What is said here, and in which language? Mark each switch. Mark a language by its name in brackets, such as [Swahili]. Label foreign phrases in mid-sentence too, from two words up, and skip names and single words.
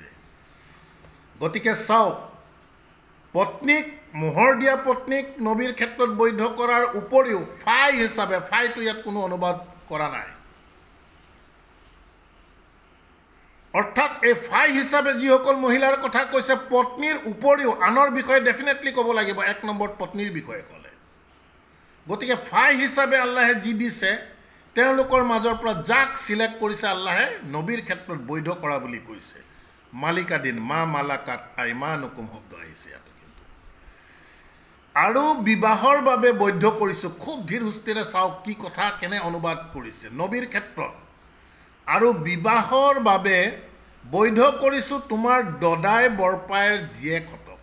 [Assamese] গতিকে চাওক, পত্নীক, মোহৰ দিয়া পত্নীক নবীৰ ক্ষেত্ৰত বৈধ কৰাৰ উপৰিও ফাই হিচাপে, ফাইটো ইয়াত কোনো অনুবাদ কৰা নাই, অৰ্থাৎ এই ফাই হিচাপে যিসকল মহিলাৰ কথা কৈছে, পত্নীৰ উপৰিও আনৰ বিষয়ে ডেফিনেটলি ক'ব লাগিব, 1 নম্বৰত পত্নীৰ বিষয়ে ক'লে। গতিকে ফাই হিচাপে আল্লাহে যি দিছে তেওঁলোকৰ মাজৰ পৰা যাক চিলেক্ট কৰিছে আল্লাহে নবীৰ ক্ষেত্ৰত বৈধ কৰা বুলি কৈছে। মালিকাধীন, [Arabic] ما ملكت أيمانكم [Assamese] শব্দ আহিছে ইয়াত। কিন্তু আৰু বিবাহৰ বাবে বৈধ কৰিছোঁ, খুব ধীৰ সুস্থিৰে চাওক কি কথা, কেনে অনুবাদ কৰিছে নবীৰ ক্ষেত্ৰত। আৰু বিবাহৰ বাবে বৈধ কৰিছোঁ তোমাৰ দদাই বৰপায়েৰ জীয়েকহঁতক।